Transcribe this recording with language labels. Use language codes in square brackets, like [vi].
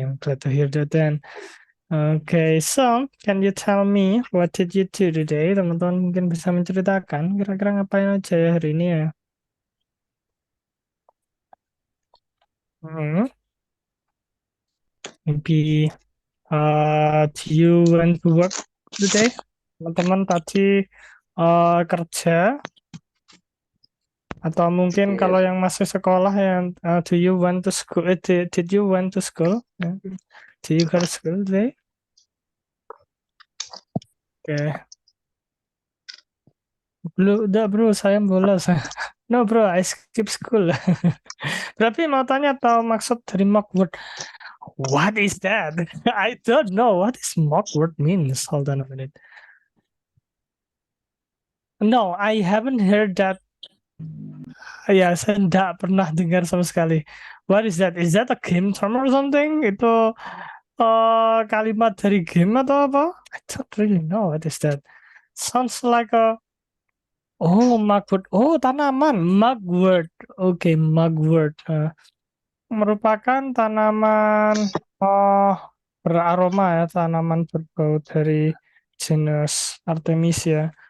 [en] I'm glad to hear that then. Okay, so can you tell me what did you do today? [id] Teman-teman mungkin bisa menceritakan kira-kira ngapain aja ya hari ini ya? [en] Hmm, maybe do you went to work today? [id] Teman-teman tadi kerja atau mungkin kalau [en] Yes, [id] yang masih sekolah yang [en] do you went to school? Did you went to school? [id] Ya. [en] Do you go to school today? Oke. [id] Udah bro, saya bolos. [en] No bro, I skip school. [id] Berarti mau tanya atau maksud dari Mockword? [en] What is that? I don't know what is Mockword means. Hold on a minute. No, I haven't heard that. [id] Ya, saya tidak pernah dengar sama sekali. [en] What is that? Is that a game term or something? [id] Itu kalimat dari game atau apa? [en] I don't really know what is that. Sounds like a mugwort. Oh, [id] tanaman. [en] Mugwort. [id] Oke, mugwort. Merupakan tanaman oh, beraroma ya, tanaman berbau dari genus Artemisia.